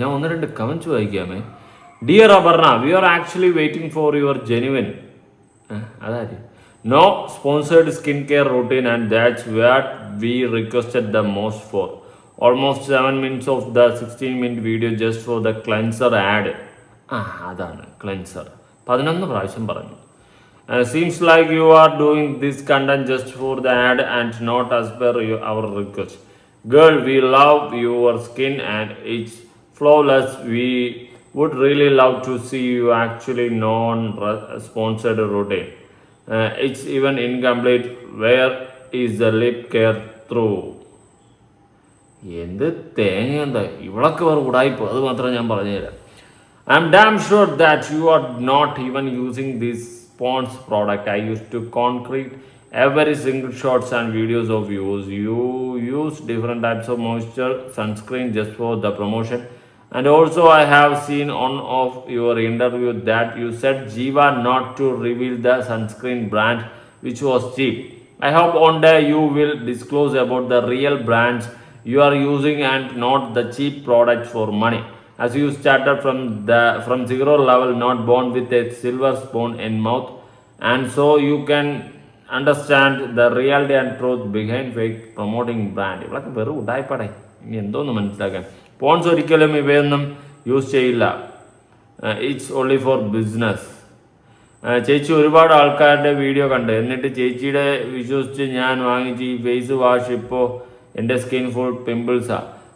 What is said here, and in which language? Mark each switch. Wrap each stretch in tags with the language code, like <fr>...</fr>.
<ml>ഞാൻ 1-2 comments വായിക്കാമേ.</ml> <en>Dear Aparna, we are actually waiting for your genuine അതായത് no sponsored skin care routine and that's what we requested the most for. Almost 7 minutes of the 16-minute video just for the cleanser ad.</en> <ml>അതാണ് cleanser. 11 പ്രാവശ്യം പറഞ്ഞു.</ml> <en>Seems like you are doing this content just for the ad and not as per our request. Girl, we love your skin and it's flawless. We would really love to see you actually non-sponsored routine. It's even incomplete. Where is the lip care through?</en> <ml>എന്ത് തേങ്ങ എന്താ ഇവളൊക്കെ വേറെ ഉടായിപ്പോ. അത് മാത്രമേ ഞാൻ പറഞ്ഞുതരാം.</ml> <en>I'm damn sure that you are not even using this Pond's product. I used to concrete every single shots and videos of yours. You use different types of moisture sunscreen just for the promotion. And also I have seen on of your interview that you said Jiva not to reveal the sunscreen brand which was cheap. I hope one day you will disclose about the real brands you are using and not the cheap products for money. As you started from zero level, not born with a silver spoon in mouth, and so you can understand the reality and truth behind fake promoting brand.</en> <ml>ഇവളൊക്കെ വെറും ഉടായിപ്പടേ. ഇനി എന്തോന്ന് മനസ്സിലാക്കാൻ. Ponce ഒരിക്കലും ഇവയൊന്നും use ചെയ്യില്ല.</ml> <en>It's only for business.</en> <ml>ചേച്ചി ഒരുപാട് ആൾക്കാരുടെ വീഡിയോ കണ്ട് എന്നിട്ട് ചേച്ചിയുടെ വിശ്വസിച്ച് ഞാൻ വാങ്ങിച്ച് ഈ ഫേസ് വാഷ് ഇപ്പോൾ എൻ്റെ സ്കിൻ ഫുൾ പിമ്പിൾസാണ്.</ml>